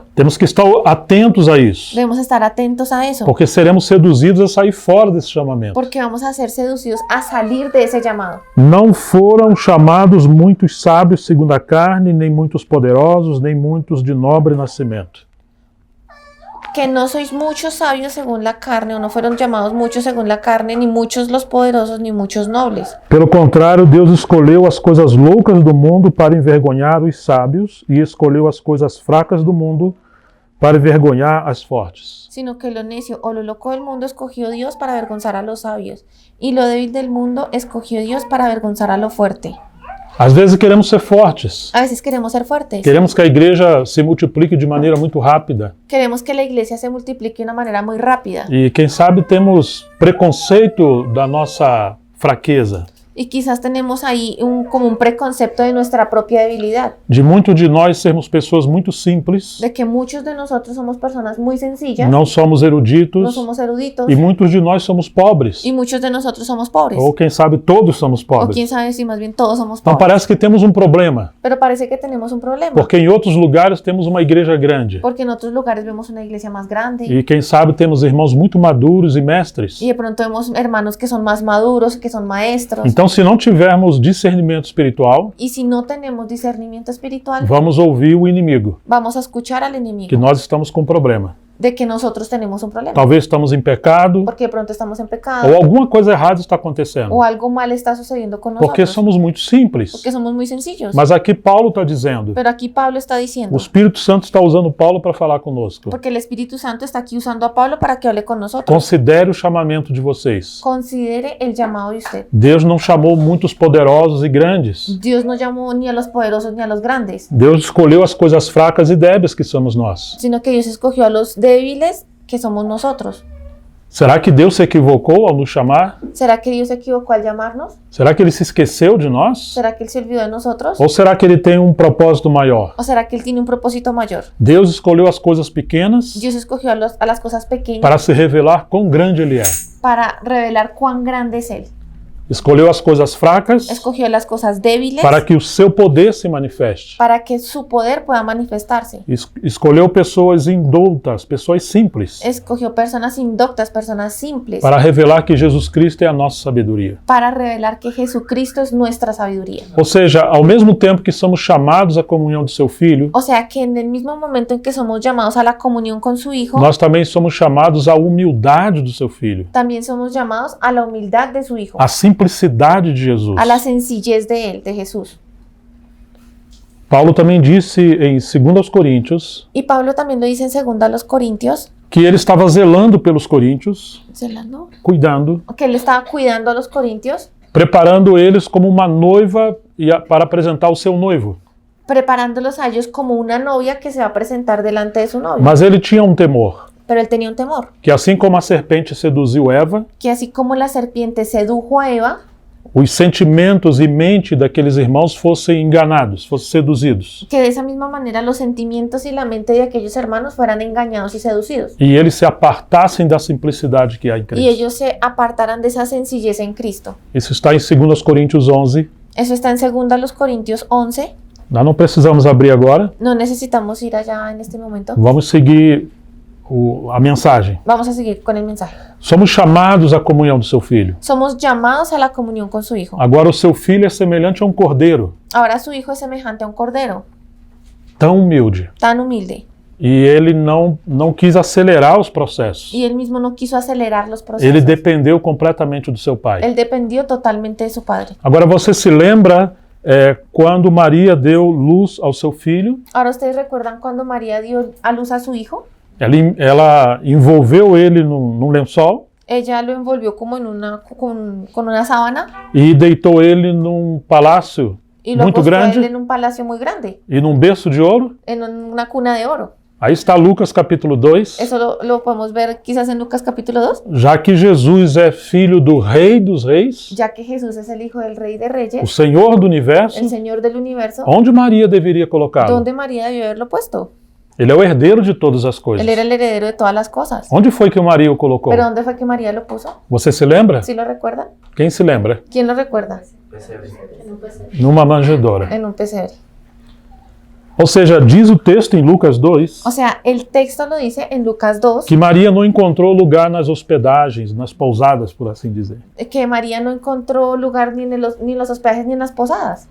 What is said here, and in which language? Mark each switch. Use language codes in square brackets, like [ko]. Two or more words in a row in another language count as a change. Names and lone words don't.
[pt] Temos que estar atentos a isso, [es] Debemos estar atentos a eso, [pt] porque seremos seduzidos a sair fora desse chamamento. [es] porque vamos a ser seducidos a salir de ese llamado. [pt] Não foram chamados muitos sábios segundo a carne, nem muitos poderosos, nem muitos de nobre nascimento. [es] Que no sois muchos sabios según la carne, o no fueron llamados muchos según la carne, ni muchos los poderosos, ni muchos nobles. [pt] Pelo contrário, Deus escolheu as coisas loucas do mundo para envergonhar os sábios e escolheu as coisas fracas do mundo para envergonhar as fortes. [es] Sino que lo necio o lo loco del mundo escogió Dios para avergonzar a los sabios, y lo débil del mundo escogió Dios para avergonzar a lo fuerte. [pt] Às vezes queremos ser fortes, [es] A veces queremos ser fuertes. [pt] queremos que a igreja se multiplique de maneira muito rápida [es] Queremos que la iglesia se multiplique de una manera muy rápida. [pt] e quem sabe temos preconceito da nossa fraqueza, [es] Y quizás tenemos ahí como un preconcepto de nuestra propia debilidad, [pt] de muitos de nós sermos pessoas muito simples, [es] de que muchos de nosotros somos personas muy sencillas, [pt] não somos [es] no [pt] eruditos [es] somos eruditos, [pt] e muitos de nós somos pobres, [es] y muchos de nosotros somos pobres. [pt] ou quem sabe todos somos [es] O [pt] pobres. [es] quién sabe si más bien todos somos [pt] Então [es] pobres. [pt] parece que temos um problema, [es] Pero parece que tenemos un problema, [pt] porque em outros lugares temos uma igreja grande. [es] porque en otros lugares vemos una iglesia más grande, [pt] E quem sabe temos irmãos muito maduros e mestres. [es] y de pronto vemos hermanos que son más maduros, que son maestros. [pt] Então, se não tivermos discernimento espiritual, [es] Y si no tenemos discernimiento espiritual, [pt] vamos ouvir o inimigo, [es] vamos a escuchar al [pt] que [es] enemigo [pt] nós estamos com problema. [es] de que nosotros tenemos un problema, [pt] Talvez estamos em pecado, [es] porque de pronto estamos en pecado, [pt] ou alguma coisa errada está acontecendo, [es] o algo mal está sucediendo con [pt] porque [es] nosotros, [pt] somos muito simples. [es] porque somos muy sencillos. [pt] Mas aqui Paulo está dizendo, [es] Pero aquí Pablo está diciendo, [pt] o Espírito Santo está usando Paulo para falar conosco. [es] porque el Espíritu Santo está aquí usando a Pablo para que hable con nosotros. [pt] Considere o chamamento de vocês. [es] Considere el llamado de usted. [pt] Deus não chamou muitos poderosos e grandes. [es] Dios no llamó ni a los poderosos ni a los grandes, [pt] Deus escolheu as coisas fracas e débeis que somos nós. [es] sino que Dios escogió a los débiles, que somos nosotros. [pt] Será que Deus se equivocou ao nos chamar? [es] ¿Será que Dios se equivocó al llamarnos? [pt] Será que Ele se esqueceu de nós? [es] ¿Será que Él se olvidó de nosotros? [pt] Ou será que Ele tem um propósito maior? [es] ¿O será que Él tiene un propósito mayor? [pt] Deus escolheu as coisas pequenas [es] Dios escogió a las cosas pequeñas [pt] para se revelar quão grande Ele é. [es] para revelar cuán grande es Él. [pt] Escolheu as coisas fracas [es] Escogió las cosas débiles [pt] para que o seu poder se manifeste. [es] para que su poder pueda manifestarse. [pt] Escolheu pessoas indultas, pessoas simples, [es] Escogió personas indoctas, personas simples, [pt] para revelar que Jesus Cristo é a nossa sabedoria. [es] para revelar que Jesucristo es nuestra sabiduría. [pt] Ou seja, ao mesmo tempo que somos chamados à comunhão do seu Filho, [es] O sea que en el mismo momento en que somos llamados a la comunión con su Hijo, [pt] nós também somos chamados à humildade do seu Filho, [es] también somos llamados a la humildad de su Hijo, [pt] à simplicidade de Jesus. [es] a la sencillez de Él, de Jesús. [pt] Paulo também disse em 2 Coríntios [es] Y Pablo también lo dice en 2 a los Corintios, [pt] que ele estava zelando pelos coríntios, [es] celando, cuidando, que él estaba cuidando a los Corintios, [pt] preparando eles como uma noiva para apresentar o seu noivo. [es] preparándolos a ellos como una novia que se va a presentar delante de su novio. [pt] Mas ele tinha um temor, [es] Pero él tenía un temor, [pt] que assim como a serpente seduziu Eva, [es] que así como la serpiente sedujo a Eva, [pt] os sentimentos e mente daqueles irmãos fossem enganados, fossem seduzidos. [es] Que de esa misma manera los sentimientos y la mente de aquellos hermanos fueran engañados y seducidos. [pt] E eles se apartassem da simplicidade que há em [es] Y [pt] Cristo. [es] ellos se apartaran de esa sencillez en Cristo. [pt] Isso está em 2 Coríntios 11. [es] Eso está en 2 Corintios 11. [pt] Nós não precisamos abrir agora. [es] No necesitamos ir allá en este momento. [pt] Vamos seguir a mensagem. [es] Vamos a seguir con el mensaje. [pt] Somos chamados à comunhão do seu filho. [es] Somos llamados a la comunión con su Hijo. [pt] Agora o seu filho é semelhante a um cordeiro, [es] Ahora su Hijo es semejante a un cordero, [pt] tão humilde. [es] tan humilde. [pt] E ele não quis acelerar os processos. [es] Y él mismo no quiso acelerar los [pt] Ele [es] procesos. [pt] dependeu completamente do seu pai. [es] Él dependió totalmente de su Padre. [pt] Agora você se lembra quando Maria deu luz ao seu filho? [es] Ahora ustedes recuerdan cuando María dio a luz a su Hijo. [pt] Ela envolveu ele num lençol [es] Ella lo envolvió como en con una sábana [pt] e deitou ele num palácio [es] y lo [pt] muito [es] acostó a él [pt] grande [es] en un palacio muy grande, [pt] e num berço de ouro. [es] en una cuna de oro. [pt] Aí está Lucas capítulo 2. [es] Eso lo podemos ver quizás en Lucas capítulo 2, [pt] Já que Jesus é filho do Rei dos Reis, [es] ya que Jesús es el Hijo del Rey de [pt] o [es] Reyes, [pt] Senhor do Universo, [es] el Señor del universo. [pt] onde Maria deveria colocá-lo? [es] ¿Dónde María debió haberlo puesto? [pt] Ele é o herdeiro de todas as coisas. [es] Él era el heredero de todas las cosas. [pt] Onde foi que Maria o colocou? [es] ¿Pero dónde fue que María lo puso? [pt] Você se lembra? [es] ¿Sí lo recuerdan? [pt] Quem se lembra? [es] ¿Quién lo recuerda? [pt] Numa manjedoura. [es] En un pesebre. [pt] Ou seja, diz o texto em Lucas 2 [es] O sea, el texto lo dice en Lucas 2, [pt] que Maria não encontrou lugar nas hospedagens, nas pousadas, por assim dizer. [es] que María no encontró lugar ni en los hospedajes ni en las posadas.